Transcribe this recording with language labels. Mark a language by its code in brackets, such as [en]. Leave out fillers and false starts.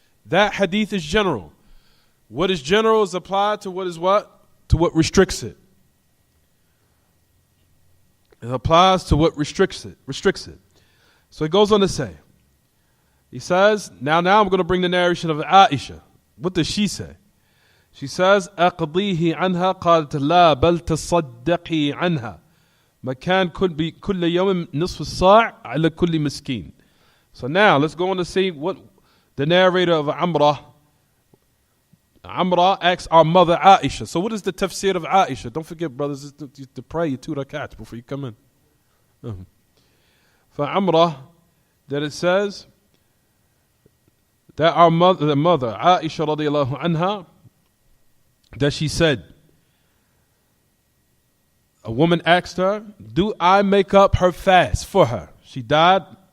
[en] That hadith is general. What is general is applied to what is what? To what restricts it. It applies to what restricts it. So it goes on to say. He says, now I'm going to bring the narration of Aisha. What does she say? She says, [ar] أقضيه عنها قالت لا بل تصدقي عنها مكان كل يوم نصف الصاع على كل مسكين. [en] So now let's go on to see what the narrator of Amrah asks our mother Aisha. So what is the tafsir of Aisha? Don't forget, brothers, to pray your 2 rakats before you come in. For Amrah, that it says that our mother, the mother Aisha radiallahu anha, that she said, a woman asked her, do I make up her fast for her? She died